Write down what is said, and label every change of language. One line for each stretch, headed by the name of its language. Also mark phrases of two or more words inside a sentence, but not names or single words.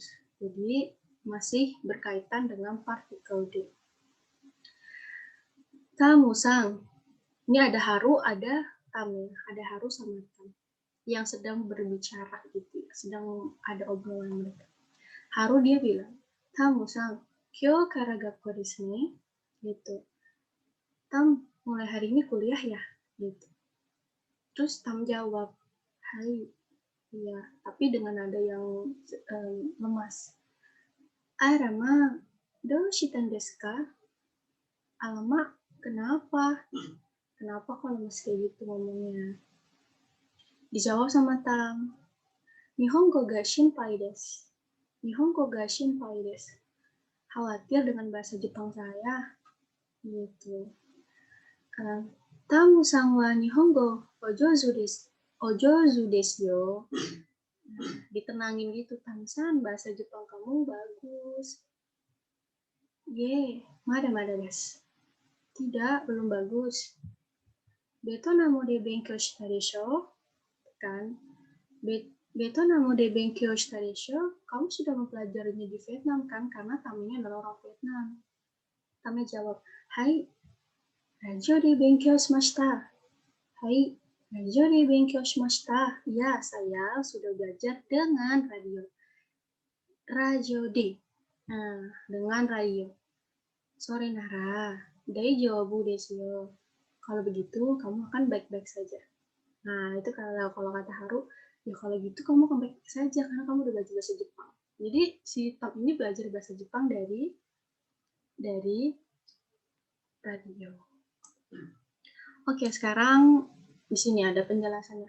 Indonesian: Jadi masih berkaitan dengan partikel D. Tamu-sang. Ini ada haru, ada tamu, ada haru sama tam yang sedang berbicara gitu, sedang ada obrolan mereka. Haru dia bilang, Tamu-sang,
Japanese: 今日から学校ですね, gitu.
Indonesian: Tam, mulai hari ini kuliah ya, gitu. Terus Tam jawab, hai, iya, tapi dengan nada yang lemas.
Japanese: あらま、どうしたんですか?
Indonesian: Alamak, kenapa? Kenapa kok lemes kayak gitu ngomongnya? Dijawab sama Tam,
Japanese: 日本語が心配です. 日本語が心配です.
Indonesian: Khawatir dengan bahasa Jepang saya, gitu.
Japanese: タムさんは日本語お上手です. お上手ですよ.
Indonesian: Ditenangin gitu, Tam-san, bahasa Jepang kamu bagus.
Japanese: いえ、まだです.
Indonesian: Tidak, belum bagus.
Japanese: ベトナムで勉強したでしょう?
Indonesian: Kan?
Japanese: ベトナムで勉強したでしょう?
Indonesian: Kamu sudah mempelajarinya di Vietnam kan? Karena Tamnya adalah orang Vietnam. Tamnya jawab,
Japanese: はい、ラジオで勉強しました. はい、ラジオで勉強しました.
Indonesian: Ya, saya sudah belajar dengan radio. Radio D. Nah, dengan radio.
Japanese: それなら, 大丈夫ですよ.
Indonesian: Kalau begitu, kamu akan baik-baik saja. Nah, itu kalau kata Haru, ya kalau gitu kamu akan baik-baik saja karena kamu udah belajar bahasa Jepang. Jadi si Tam ini belajar bahasa Jepang dari radio. Oke, sekarang di sini ada penjelasannya.